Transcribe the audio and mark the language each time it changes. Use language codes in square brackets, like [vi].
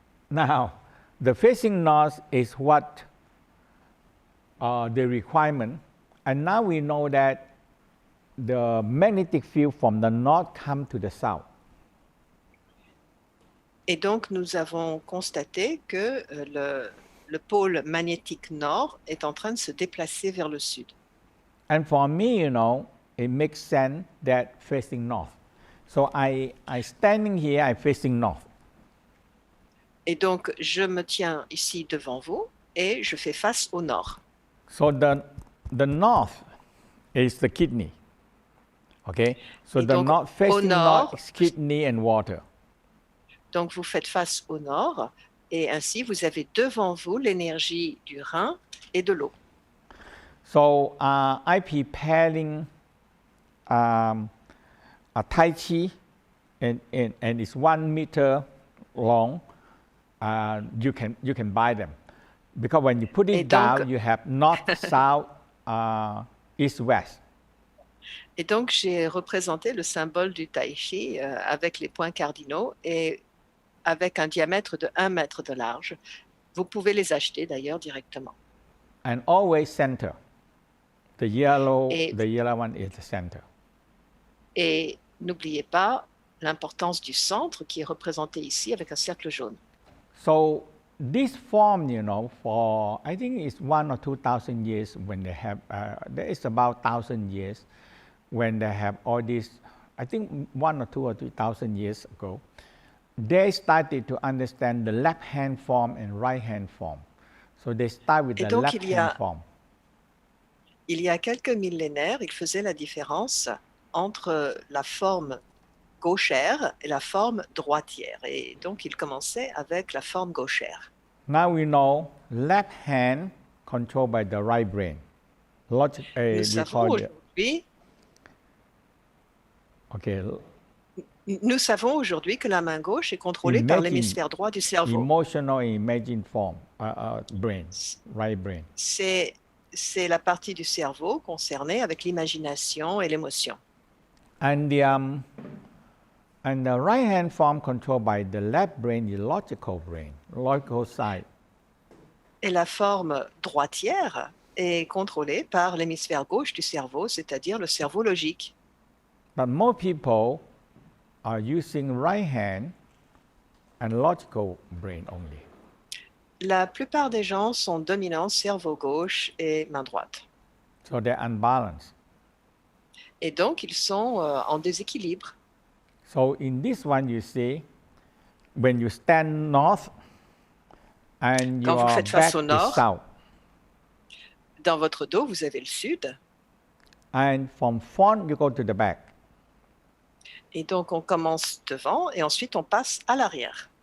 [en] Now, the facing north is what the requirement, and now we know that the magnetic field from the north come to the south. [fr] Et donc nous avons constaté que le pôle magnétique nord est en train de se déplacer vers le sud. [en] And for me, it makes sense that facing north. So I standing here, I facing north. [fr] Et donc je me tiens ici devant vous et je fais face au nord. [en] So the north is the kidney. Okay? So the north facing north is kidney and water. [fr] Donc vous faites face au nord et ainsi vous avez devant vous l'énergie du rein et de l'eau. [en] So I preparing a Tai Chi and it's 1 meter long. You can buy them because when you put it down, you have north, south, east, west. [fr] Et donc j'ai représenté le symbole du Tai Chi avec les points cardinaux et avec un diamètre de 1 mètre de large. Vous pouvez les acheter d'ailleurs directement. [en] And always center. The yellow one is the center. [fr] Et n'oubliez pas l'importance du centre qui est représenté ici avec un cercle jaune. [en] So this form, for I think it's 1 or 2,000 years when they have, there is about 1,000 years when they have all this, I think 1 or 2 or 3,000 years ago, they started to understand the left hand form and right hand form. So they start with the left hand form. [fr] Il y a quelques millénaires, ils faisaient la différence entre la forme gauchère et la forme droitière. Et donc, ils commençaient avec la forme gauchère. [en] Now we know left hand controlled by the right brain. [fr] Nous savons aujourd'hui [en] Okay. [fr] Nous savons aujourd'hui que la main gauche est contrôlée par l'hémisphère droit du cerveau. [en] emotional imagine form, brain, right brain. [fr] C'est la partie du cerveau concernée avec l'imagination et l'émotion. [en] And the right hand form controlled by the left brain is logical brain, logical side. [fr] Et la forme droitière est contrôlée par l'hémisphère gauche du cerveau, c'est-à-dire le cerveau logique. [en] But more people are using right hand and logical brain only. [fr] La plupart des gens sont dominants cerveau gauche et main droite. [en] So they're unbalanced. [fr] Et donc, ils sont en déséquilibre. [en] So in this one, you see, when you stand north and [fr] Quand [en] your [fr] vous faites [en] back [fr] face au [en] is [fr] nord, [en] south, [fr] dans votre dos, vous avez le sud. [en] and from front you go to the back. [fr] Et donc, on commence devant et ensuite on passe à l'arrière.